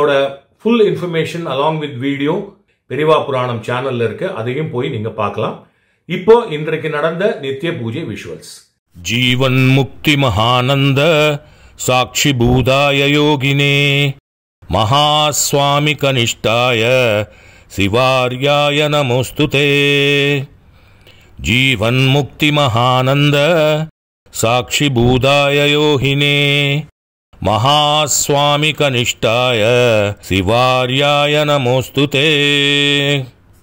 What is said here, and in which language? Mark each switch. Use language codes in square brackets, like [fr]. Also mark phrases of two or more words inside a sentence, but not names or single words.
[ta] இதோட [en] full information along with video [ta] பெரியவா புராணம் சேனல்ல இருக்கு, அதையும் போய் நீங்க பார்க்கலாம். இப்போ இன்றைக்கு நடந்த நித்திய பூஜை விஷுவல்ஸ். [sa] जीवन मुक्ति महानन्द साक्षी भूताय योगिने महास्वामी कनिष्ठाय शिवार्याय नमोस्तुते. जीवन मुक्ति महानंद साक्षी भूदाय योहिने महास्वामी कनिष्ठाय शिवार्याय नमोस्तुते.